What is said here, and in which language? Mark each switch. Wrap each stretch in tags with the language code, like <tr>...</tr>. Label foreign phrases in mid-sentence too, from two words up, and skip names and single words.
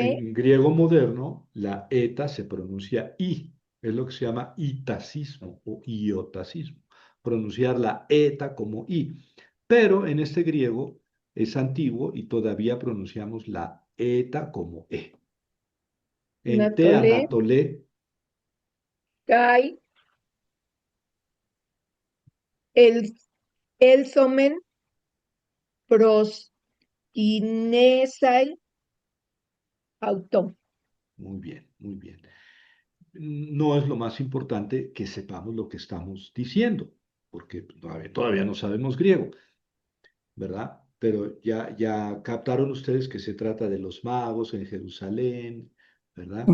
<es>en griego moderno la eta se pronuncia I, es lo que se llama itacismo o iotacismo, pronunciar la eta como I. Pero en este griego es antiguo y todavía pronunciamos la eta como E.</es> <el>Ἐν τῇ anatole, anatole, καὶ, ἠλ, ἤλθομεν, προσ, κυνῆσαι, αὐτῷ.</el> <es>muy bien, muy bien. No es lo más importante que sepamos lo que estamos diciendo, porque todavía no sabemos griego. ¿Verdad? Pero ya captaron ustedes que se trata de los magos en Jerusalén, ¿verdad?</es>